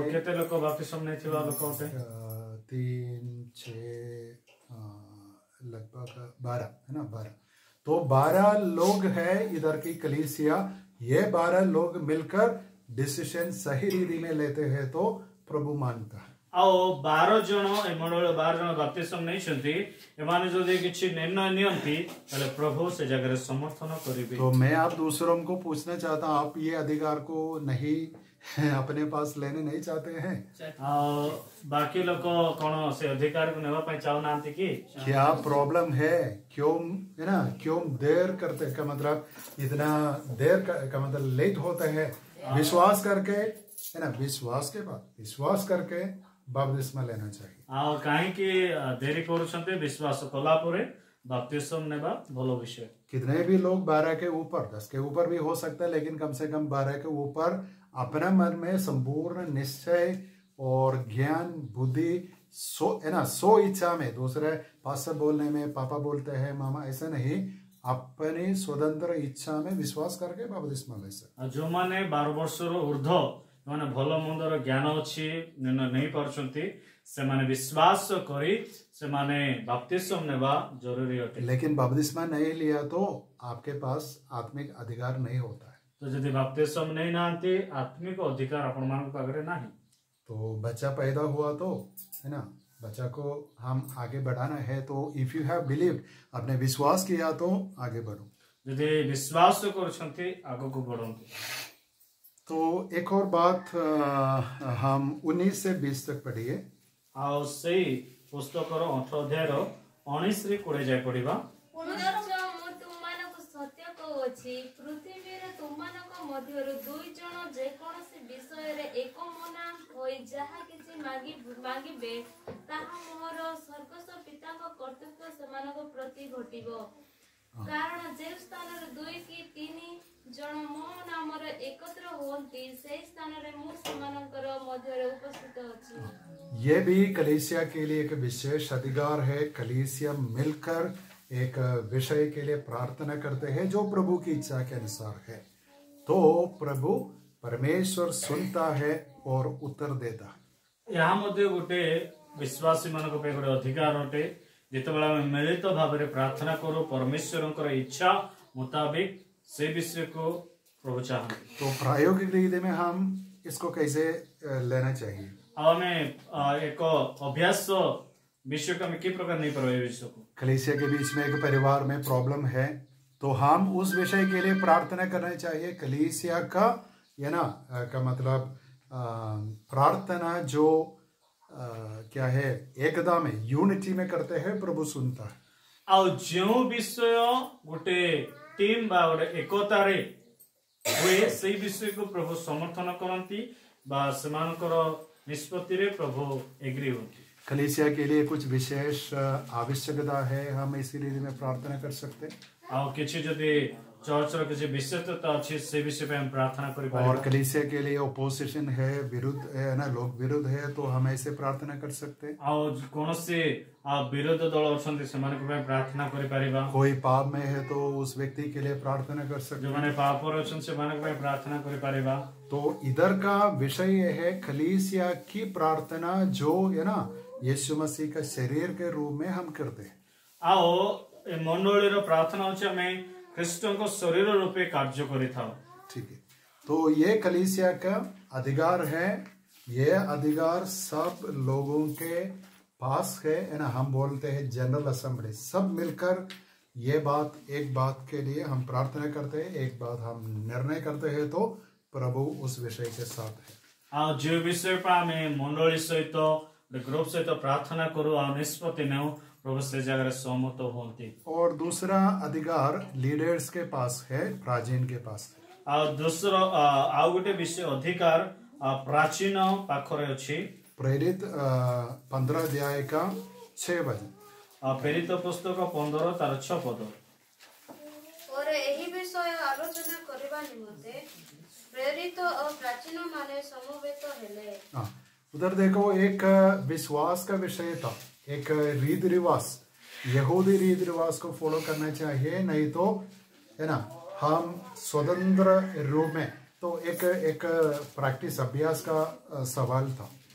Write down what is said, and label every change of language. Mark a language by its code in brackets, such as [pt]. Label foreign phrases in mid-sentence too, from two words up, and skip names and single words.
[hi] और कितने लोग बपतिस्मा नहीं थिबा लोग होते? 3, 6 लगभग 12 है ना, 12। तो 12 लोग हैं इधर की कलीसिया। ये 12 लोग मिलकर डिसीजन सही रीति में लेते हैं तो प्रभु मानता है। [or] ଆଉ 12 ଜଣ ଏ ମଣ୍ଡଳୀର 12 ଜଣ ବାପ୍ତିସ୍ମ ନେଇଛନ୍ତି। ଏମାନେ ଯଦି କିଛି ନିର୍ଣ୍ଣୟ ନିଅନ୍ତି ତାହେଲେ ପ୍ରଭୁ ସେ ଜାଗାରେ ସମର୍ଥନ କରିବେ। [hi] तो मैं आप दूसरों को पूछना चाहता हूँ, आप ये अधिकार को नहीं अपने पास लेने नहीं चाहते हैं? [or] ଆଉ ବାକି ଲୋକ କଣ ସେ ଅଧିକାରକୁ ନେବା ପାଇଁ ଚାହୁଁନାହାନ୍ତି କି? [hi] क्या प्रॉब्लम है? क्यों है ना, क्यों देर करते का मतलब इतना देर का मतलब लेट होते हैं? विश्वास करके है ना, विश्वास करके बपतिस्मा लेना चाहिए। [or] ଆଉ କାହିଁକି ଦେରି କରୁଛନ୍ତି? ବିଶ୍ୱାସ କଲା ପରେ ବାପ୍ତିସ୍ମ ନେବା ଭଲ ବିଷୟ। [hi] कितने भी लोग 12 के ऊपर 10 के ऊपर भी हो सकता है, लेकिन कम से कम 12 के ऊपर अपना मन में संपूर्ण निश्चय और ज्ञान बुद्धि है ना, सो इच्छा में, दूसरे पास्टर बोलने में, पापा बोलते हैं, मामा, ऐसा नहीं, अपनी स्वतंत्र इच्छा में विश्वास करके बपतिस्मा ले सकते। [or] ଯୋ ମାନେ 12 ବର୍ଷର ଊର୍ଦ୍ଧ୍ୱ ମାନେ ଭଲ ମନ୍ଦର ଜ୍ଞାନ ଅଛି ନିର୍ଣ୍ଣୟ ନେଇ ପାରୁଛନ୍ତି, ସେମାନେ ବିଶ୍ୱାସ କରି ସେମାନେ ବାପ୍ତିସ୍ମ ନେବା ଜରୁରୀ ଅଟେ। [hi] लेकिन बपतिस्मा नहीं लिया तो आपके पास आत्मिक अधिकार नहीं होता है। [or] ତ ଯଦି ବାପ୍ତିସ୍ମ ନେଇ ନାହାନ୍ତି ଆତ୍ମିକ ଅଧିକାର ଆପଣମାନଙ୍କ ପାଖରେ ନାହିଁ। [hi] तो बच्चा पैदा हुआ तो है ना, बच्चा को हम आगे बढ़ाना है, तो [en] if you have believe, [hi] आपने विश्वास किया तो आगे बढ़ो। [or] ଯଦି ବିଶ୍ୱାସ କରୁଛନ୍ତି ଆଗକୁ ବଢନ୍ତୁ। [hi] तो एक और बात हम 19 से 20 तक पढ़िए। [or] ଆଉ ସେଇ ପୁସ୍ତକର 18 ଅଧ୍ୟାୟର 19 ରେ 20 ଯାଏ ପଢିବା। ପୁନଶ୍ଚ ମୁଁ ତୁମମାନଙ୍କୁ ସତ୍ୟ କହୁଅଛି, ପୃଥିବୀରେ ତୁମମାନଙ୍କ ମଧ୍ୟରୁ 2 ଜଣ ଯେକୌଣସି ବିଷୟରେ ଏକମନା ହୋଇ ଯାହା କିଛି ମାଗିବେ ତାହା ମୋର ସ୍ୱର୍ଗସ୍ଥ ପିତାଙ୍କ କର୍ତ୍ତୃତ୍ୱ ସେମାନଙ୍କ ପ୍ରତି ଘଟିବ। କାରଣ ଯେଉଁ ସ୍ଥାନରେ 2 କି 3 ଜଣ ମୋ ନାମରେ ଏକତ୍ର ହୁଅନ୍ତି ସେହି ସ୍ଥାନରେ ମୁଁ ସେମାନଙ୍କର ମଧ୍ୟରେ ଉପସ୍ଥିତ ଅଛି। [hi] ये भी कलीसिया के लिए एक विशेष अधिकार है। कलीसिया मिलकर एक विषय के लिए प्रार्थना करते हैं जो प्रभु की इच्छा के अनुसार है, तो प्रभु परमेश्वर सुनता है और उत्तर देता है। [or] ଏହା ମଧ୍ୟ ଗୋଟେ ବିଶ୍ୱାସୀ ମାନଙ୍କ ପାଇଁ ଗୋଟେ ଅଧିକାର ଅଟେ। ଯେତେବେଳେ ଆମେ ମିଳିତ ଭାବରେ ପ୍ରାର୍ଥନା କରୁ ପରମେଶ୍ୱରଙ୍କର ଇଚ୍ଛା ମୁତାବିକ ସେ ବିଷୟକୁ ପ୍ରଭୁ ଚାହାନ୍ତି। [hi] तो प्रायोगिक रीति में हम इसको कैसे लेना चाहिए? [or] ଆଉ ଆମେ ଏକ ଅଭ୍ୟାସ ବିଷୟକୁ ଆମେ କି ପ୍ରକାର ନେଇପାରିବା ଏ ବିଷୟକୁ? [hi] कलीसिया के बीच में एक परिवार में प्रॉब्लम है, तो हम उस विषय के लिए प्रार्थना करना चाहिए। कलीसिया का ये ना का मतलब प्रार्थना जो क्या है, एकता में, यूनिटी में करते हैं, प्रभु सुनता है। [or] ଆଉ ଯେଉଁ ବିଷୟ ଗୋଟେ ଟିମ୍ ବା ଗୋଟେ ଏକତାରେ ହୁଏ ସେଇ ବିଷୟକୁ ପ୍ରଭୁ ସମର୍ଥନ କରନ୍ତି ବା ସେମାନଙ୍କର ନିଷ୍ପତ୍ତିରେ ପ୍ରଭୁ ଏଗ୍ରି ହୁଅନ୍ତି। [hi] कलीसिया के लिए कुछ विशेष आवश्यकता है, हम इसी रीति में प्रार्थना कर सकते हैं। [or] ଆଉ କିଛି ଯଦି ଚର୍ଚ୍ଚର କିଛି ବିଶେଷତା ଅଛି ସେ ବିଷୟ ପାଇଁ ଆମେ ପ୍ରାର୍ଥନା [hi] और [or] କରିପାରିବା। [hi] कलीसिया के लिए ओपोजिशन है, विरुद्ध है ना, लोग विरुद्ध है, तो हम ऐसे प्रार्थना कर सकते हैं। [or] ଆଉ କୌଣସି ବିରୋଧ ଦଳ ଅଛନ୍ତି ସେମାନଙ୍କ ପାଇଁ ପ୍ରାର୍ଥନା କରିପାରିବା। [hi] कोई पाप में है तो उस व्यक्ति के लिए प्रार्थना कर सकते हैं। [or] ଯେଉଁମାନେ ପାପରେ ଅଛନ୍ତି ସେମାନଙ୍କ ପାଇଁ ପ୍ରାର୍ଥନା କରିପାରିବା। [hi] तो इधर का विषय यह है, कलीसिया की प्रार्थना जो है ना, यीशु मसीह का शरीर के रूप में हम करते हैं। [or] ଆଉ ଏ ମଣ୍ଡଳୀର ପ୍ରାର୍ଥନା ହେଉଛି ଆମେ ଖ୍ରୀଷ୍ଟଙ୍କ ଶରୀର ରୂପେ କାର୍ଯ୍ୟ କରିଥାଉ। [hi] ठीक है, तो ये कलीसिया का अधिकार है। ये अधिकार सब लोगों के पास है ना। हम बोलते हैं [en] general assembly, [hi] सब मिलकर ये बात, एक बात के लिए हम प्रार्थना करते हैं, एक बात हम निर्णय करते हैं, तो प्रभु उस विषय के साथ है। [or] ଆଉ ଯେଉଁ ବିଷୟ ପାଇଁ ଆମେ ମଣ୍ଡଳୀ ସହିତ ଗ୍ରୁପ ସହିତ ପ୍ରାର୍ଥନା କରୁ ଆଉ ନିଷ୍ପତ୍ତି ନେଉ ପ୍ରଭୁ ସେ ଜାଗାରେ ସହମତ ହୁଅନ୍ତି। [hi] और दूसरा अधिकार लीडर्स के पास है, प्राचीन के पास है। [or] ଆଉ ଆଉ ଗୋଟେ ବିଷୟ ଅଧିକାର ପ୍ରାଚୀନ ପାଖରେ ଅଛି। [hi] प्रेरित 15 अध्याय का 6 वचन। [or] ପ୍ରେରିତ ପୁସ୍ତକ 15 ତାର 6 ପଦ। ପରେ ଏହି ବିଷୟ ଆଲୋଚନା କରିବା ନିମନ୍ତେ ପ୍ରେରିତ ଓ ପ୍ରାଚୀନ ମାନେ ସମବେତ ହେଲେ। [hi] हाँ, उधर देखो एक विश्वास का विषय था, एक रीति रिवाज, यहूदी रीति रिवाज को फॉलो करना चाहिए, नहीं तो है ना हम स्वतंत्र रूप में। तो एक प्रैक्टिस, अभ्यास का सवाल था।